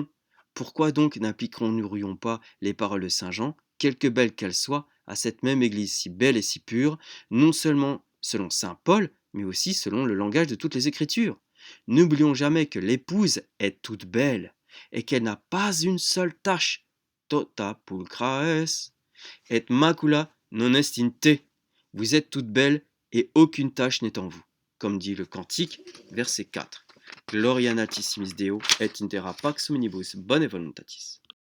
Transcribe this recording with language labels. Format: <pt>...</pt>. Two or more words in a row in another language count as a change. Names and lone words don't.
<fr>Pourquoi donc n'appliquerions-nous pas les paroles de Saint Jean, quelque belles qu'elles soient, à cette même église si belle et si pure, non seulement selon Saint Paul, mais aussi selon le langage de toutes les Écritures? N'oublions jamais que l'épouse est toute belle, et qu'elle n'a pas une seule tache.</fr> <la>Tota pulchra es, et macula non est in te.</la> <fr>Vous êtes toute belle, et aucune tache n'est en vous. Comme dit le Cantique, verset 4.</fr> <la>Gloria natissimis Deo, et in terra pax omnibus bone voluntatis.</la>